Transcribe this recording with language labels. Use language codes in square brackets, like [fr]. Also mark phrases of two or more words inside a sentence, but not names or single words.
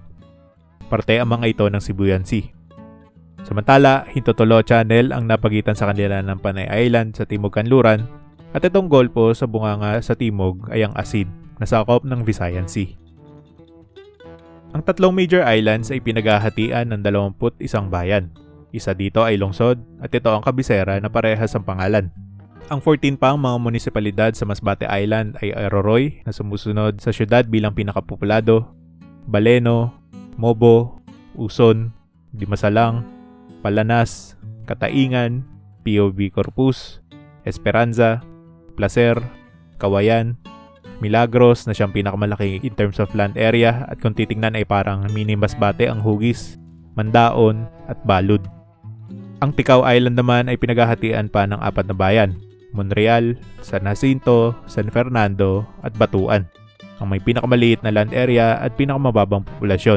[tl] Parte ang mga ito ng Sibuyan Sea. Samantala, Hintotolo Channel ang napagitan sa kanila ng Panay Island sa Timog Kanluran, at itong golpo sa bunganga sa Timog ay ang Asid na sakop ng Visayan Sea. Ang tatlong [en] major islands [tl] ay pinaghahatian ng 21 bayan. Isa dito ay lungsod at ito ang kabisera na parehas ang pangalan. Ang 14 pang mga munisipalidad sa Masbate Island ay Aroroy na sumusunod sa syudad bilang pinakapopulado, Baleno, Mobo, Uson, Dimasalang, Palanas, Kataingan, POV Corpus, Esperanza, Placer, Kawayan, Milagros na siyang pinakamalaki [en] in terms of land area [tl] at kung titingnan ay parang mini Masbate ang hugis, Mandaon at Balud. Ang Ticao Island naman ay pinaghahatian pa ng 4 na bayan, Monreal, San Jacinto, San Fernando at Batuan, ang may pinakamaliit na [en] land area [tl] at pinakamababang populasyon.